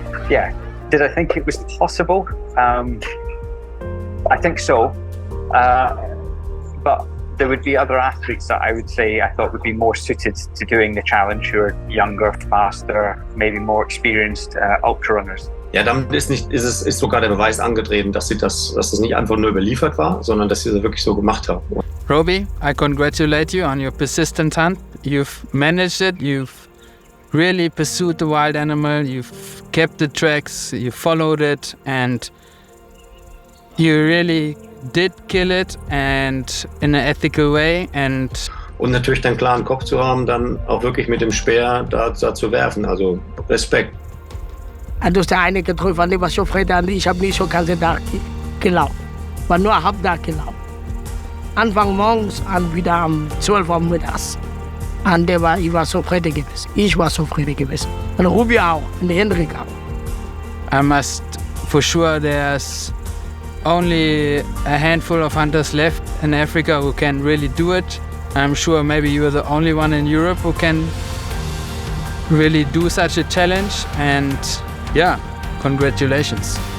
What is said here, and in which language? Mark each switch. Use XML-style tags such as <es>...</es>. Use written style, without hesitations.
<en>Yeah. Did I think it was possible? I think so. But there would be other athletes that I would say I thought would be more suited to doing the challenge, who are younger, faster, maybe more experienced ultra runners.</en> <de>Ja, damit ist sogar der Beweis angetreten, dass das nicht einfach nur überliefert war, sondern dass sie das wirklich so gemacht haben.</de> <en>Roby, I congratulate you on your persistent hunt. You've managed it. You've really pursued the wild animal. You've kept the tracks. You followed it, and you really did kill it, and in an ethical way. And</en> <de>natürlich den klaren Kopf zu haben, dann auch wirklich mit dem Speer da zu werfen. Also Respekt. Du hast der eine getroffen, der war so Freitag, ich habe nicht so ganze Tag gelaufen. War nur Halbtag gelaufen. Anfang morgens und wieder um 12 Uhr mittags. Und ich war so zufrieden gewesen. Ich war so zufrieden gewesen. Und Ruby auch, und Hendrik auch.</de> <en>I must, for sure, there's only a handful of hunters left in Africa who can really do it. I'm sure maybe you're the only one in Europe who can really do such a challenge, and yeah, congratulations.</en>